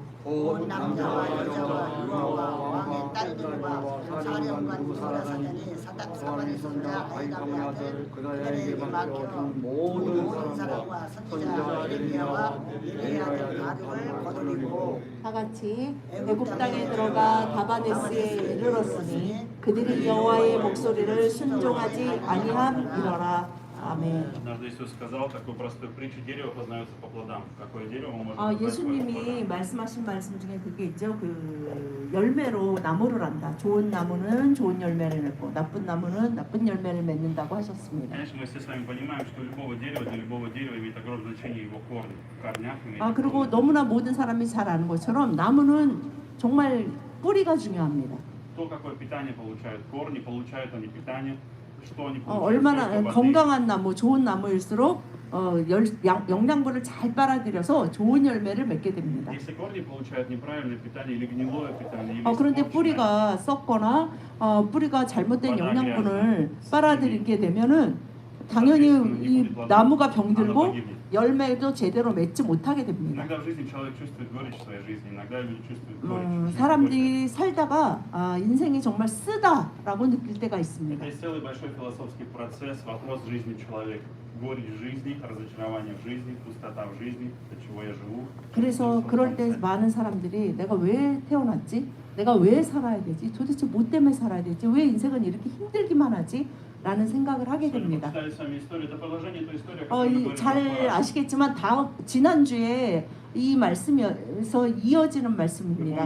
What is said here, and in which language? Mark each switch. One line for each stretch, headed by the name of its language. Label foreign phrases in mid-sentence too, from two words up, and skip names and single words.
Korean: 온 남자와 여자와 유아와 왕의 딸들과 사령관 무사라사니 사닥사만의 손자 아이감의 아들 그들에게 맡겨 모든 사람과 선지자 예레미야와 예레미야의 아들 바룩을 거두리고 다 같이 애굽 땅에 들어가 다바네스에 이르렀으니 그들이 여호와의 목소리를 순종하지 아니함이로라. 아멘.
Russian: Однажды Иисус сказал такую простую притчу: дерево познается по плодам. Какое дерево мы можем познать по
Korean: 예수님이
Russian: плодам?
Korean: 말씀하신 말씀 중에 그게 있죠. 그 열매로 나무를 안다. 좋은 나무는 좋은 열매를 맺고 나쁜 나무는 나쁜 열매를 맺는다고 하셨습니다.
Russian: Конечно, мы все с вами понимаем, что для любого дерева имеет огромное значение его корни. В корнях имеет
Korean: 그리고
Russian: огромное
Korean: 너무나 모든 사람이 잘 아는 것처럼 나무는 정말 뿌리가 중요합니다.
Russian: то, какое питание получают корни, получают они питание, что они получают.
Korean: 얼마나
Russian: сколько воды.
Korean: 건강한 나무, 좋은 나무일수록 영양분을 잘 빨아들여서 좋은 열매를 맺게 됩니다.
Russian: Если корни получают неправильное питание или гнилое питание, или
Korean: 그런데
Russian: испорченное,
Korean: 뿌리가 썩거나 뿌리가 잘못된 영양분을 빨아들이게 되면은 당연히 이 나무가 병들고 열매도 제대로 맺지 못하게 됩니다.
Russian: Иногда в жизни человек чувствует горечь в своей жизни, иногда люди чувствуют горечь.
Korean: 사람들이 살다가 인생이 정말 쓰다라고 느낄 때가 있습니다.
Russian: Это целый большой философский процесс, вопрос жизни человека. Горечь жизни, разочарование в жизни, пустота в жизни, для чего я живу.
Korean: 그래서 그럴 때 많은 사람들이 내가 왜 태어났지? 내가 왜 살아야 되지? 도대체 뭐 때문에 살아야 되지? 왜 인생은 이렇게 힘들기만 하지? 라는 생각을 하게 됩니다. 잘 아시겠지만 지난주에 이 말씀에서 이어지는 말씀입니다.